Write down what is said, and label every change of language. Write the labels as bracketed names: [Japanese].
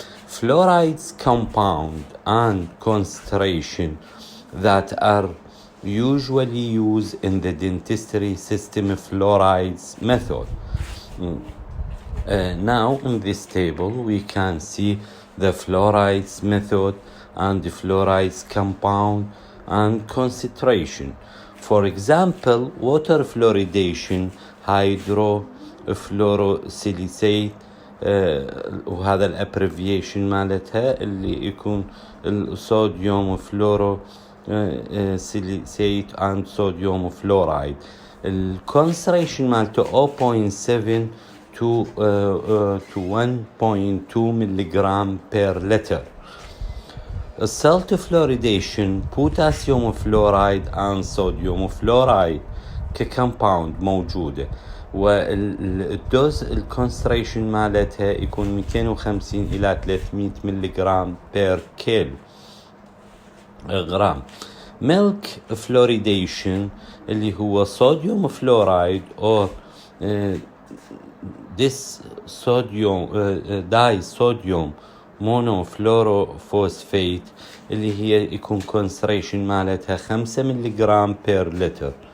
[English] Fluorides compound and concentration that are usually used in the dentistry system fluorides method. Now in this table we can see the fluorides method and the fluorides compound and concentration. For example, water fluoridation hydrofluorosilicate [Arabic] وهذا الابريفيشن مالتها اللي يكون الصوديوم فلورو سيليسيت and صوديوم فلورايد. الكونسنتريشن مالته 0.7 to 1.2 ملغرام [English] per liter. Salt fluoridation, potassium fluoride and sodium fluoride [Arabic] ككمباوند موجودة، والدوز الكونسنتريشن مالتها يكون 250 إلى 300 ملغرام بير كيلو. غرام. [English] milk fluoridation [Arabic] اللي هو [English] sodium fluoride or disodium monofluorophosphate [Arabic] اللي هي يكون [English] concentration [Arabic] مالتها [English] 5 ملغرام per liter.